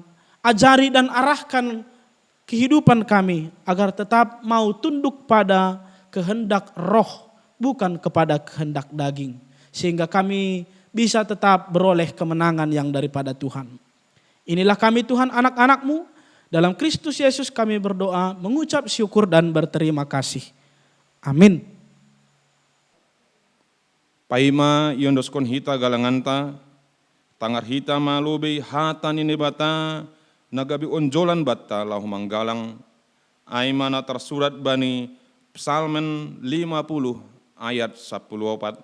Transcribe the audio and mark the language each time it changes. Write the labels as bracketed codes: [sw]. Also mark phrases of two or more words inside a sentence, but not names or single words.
[id] Ajari dan arahkan kehidupan kami agar tetap mau tunduk pada kehendak roh, bukan kepada kehendak daging. Sehingga kami bisa tetap beroleh kemenangan yang daripada Tuhan. Inilah kami Tuhan anak-anak-Mu. Dalam Kristus Yesus kami berdoa, mengucap syukur dan berterima kasih. Amin. [bts] Paima yondoskon hita galanganta, tangar hita malube hata nini bata, nagabi onjolan batta lahu manggalang ay mana tersurat bani Psalmen 50 ayat 14.